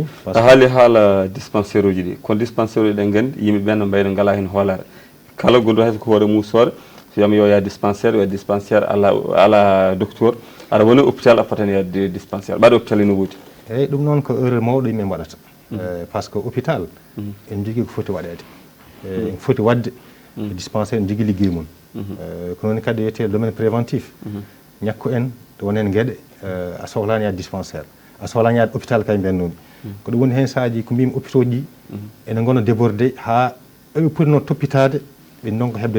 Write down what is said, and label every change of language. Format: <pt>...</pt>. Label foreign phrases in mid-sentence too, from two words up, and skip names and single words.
<ff>a haali haala dispensaire uji ɗi kono dispensaire uji ɗen gandi yimɓe ɓen no mbayno ngala hen hoolare kala gonɗo hayso ko hoore musore so wiyama yo ya dispensaire ala docteur aɗa woni hôpital a fotani yadde dispensaire ɓaɗa hôpital ene woodi eyyi ɗum noon ko erreur mawɗo yimɓe mbaɗata</ff> <fr>par ce que</fr> <ff>hôpital en jogui ko foti waɗede en foti wadde dispensaire en jogui ligguey mum ko noon kadi wiyete</ff> <fr>domaine préventif</fr> <ff>ñakku en to wonen gueɗe a sohlani yaade dispensaire a sohlani yaade hôpital kay mbennomi ko ɗum woni hen sahaji ko mbimi hôpitaux ɗi ene gona débordé ha ɓe potino toppitade ɓe donko hebde</ff>